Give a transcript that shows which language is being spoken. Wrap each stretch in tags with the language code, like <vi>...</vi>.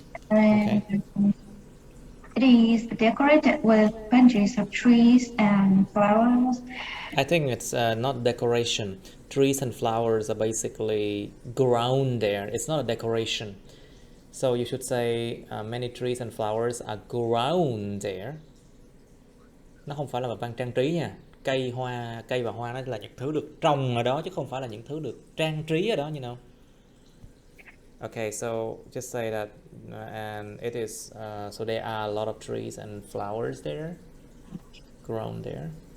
<en>And it is decorated with bunches of trees and flowers. I think it's not decoration. Trees and flowers are basically grown there. It's not a decoration. So you should say many trees and flowers are grown there.</en> <vi>Nó không phải là một văn trang trí nha. Cây và hoa nó là những thứ được trồng ở đó chứ không phải là những thứ được trang trí ở đó,</vi> <en>you know. Okay, so just say that and it is so there are a lot of trees and flowers there grown there.</en>